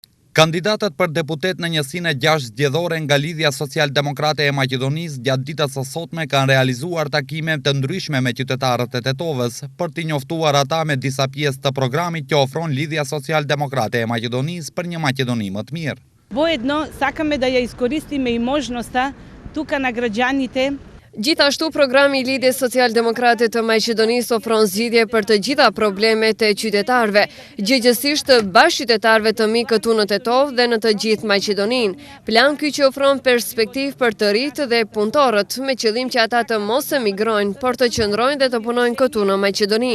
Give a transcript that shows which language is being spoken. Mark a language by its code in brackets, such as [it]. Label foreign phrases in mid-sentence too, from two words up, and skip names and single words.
[sq] Kandidatët për deputet në njësinë e 6 zgjedhore nga Lidhja Social-Demokrate e Maqedonisë gjatë ditës së sotme kanë realizuar takime të ndryshme me qytetarët e Tetovës për t'i njoftuar ata me disa pjesë të programit që ofron Lidhja Social-Demokrate e Maqedonisë për një Maqedoni më të mirë. [mk] Воедно сакаме да ја искористиме и можноста тука на граѓаните. [sq] Gjithashtu, programi i Lidhjes Social-Demokrate të Maqedonisë ofron zgjidhje për të gjitha problemet e qytetarëve, gjithsesi të bashkëqytetarëve të mi këtu në Tetovë dhe në të gjithë Maqedoninë. Plan ky që ofron perspektivë për të rinjtë dhe punëtorët, me qëllim që ata të mos emigrojnë, por të qëndrojnë dhe të punojnë këtu në Maqedoni.